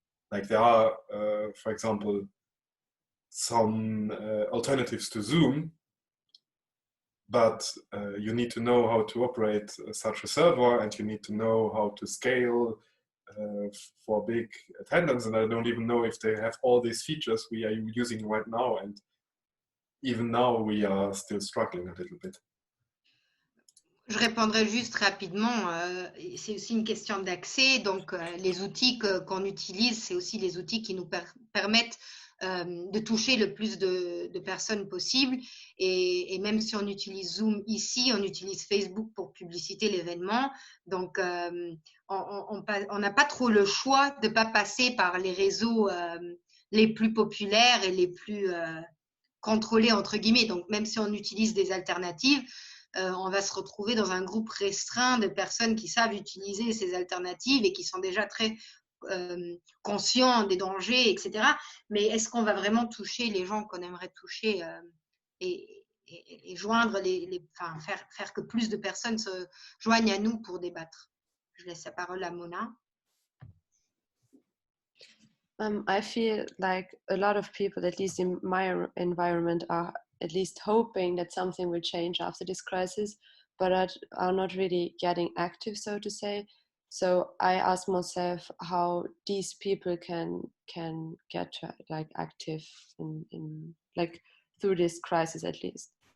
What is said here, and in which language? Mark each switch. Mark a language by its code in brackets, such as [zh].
[en] Like there are, for example, some alternatives to Zoom, but you need to know how to operate such a server, and you need to know how to scale for big attendance. And I don't even know if they have all these features we are using right now. And even now, we are still struggling a little bit. [fr] Je répondrai juste rapidement, c'est aussi une question d'accès, donc les outils qu'on utilise, c'est aussi les outils qui nous permettent de toucher le plus de personnes possible, et même si on utilise Zoom ici, on utilise Facebook pour publiciter l'événement, donc on n'a pas trop le choix de ne pas passer par les réseaux les plus populaires et les plus contrôlés entre guillemets, donc même si on utilise des alternatives, on va se retrouver dans un groupe restreint de personnes qui savent utiliser ces alternatives et qui sont déjà très conscients des dangers, etc. Mais est-ce qu'on va vraiment toucher les gens qu'on aimerait toucher et joindre faire que plus de personnes se joignent à nous pour débattre? Je laisse la parole à Mona. [en] I feel like a lot of people, at least in my environment, are at least hoping that something will change after this crisis, but are not really getting active, so to say. So I ask myself how these people can get like active in like through this crisis at least.